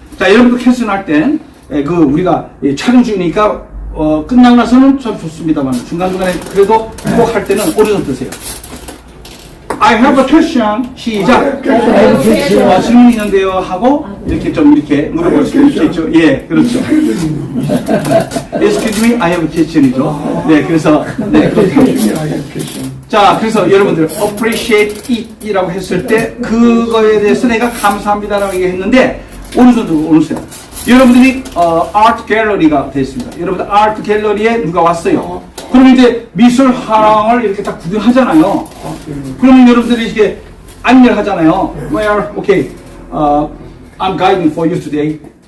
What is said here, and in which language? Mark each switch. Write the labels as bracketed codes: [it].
[ko] 자, 여러분도 퀘스천 할 땐, 우리가 촬영 중이니까, 끝나고 나서는 참 좋습니다만, 중간중간에 그래도 꼭 할 때는 오른손 드세요. [en] I have a question. [ko] 시작. 질문이 있는데요. 하고, 이렇게 좀 이렇게 물어볼 수 있겠죠. 예, 그렇죠. [en] Excuse me, I have a question이죠. [ko] 네, 그래서, 네, 그렇게. 자, 그래서 여러분들, appreciate it이라고 했을 때, 그거에 대해서 내가 감사합니다라고 얘기했는데, 오른손 들고 오른손. 여러분들이 아트 갤러리가 됐습니다. 여러분들 아트 갤러리에 누가 왔어요. 그러면 이제 미술 화랑을 이렇게 딱 구경하잖아요. 그러면 여러분들이 이렇게 안내를 하잖아요. [en] Well, okay, I'm guiding for you today.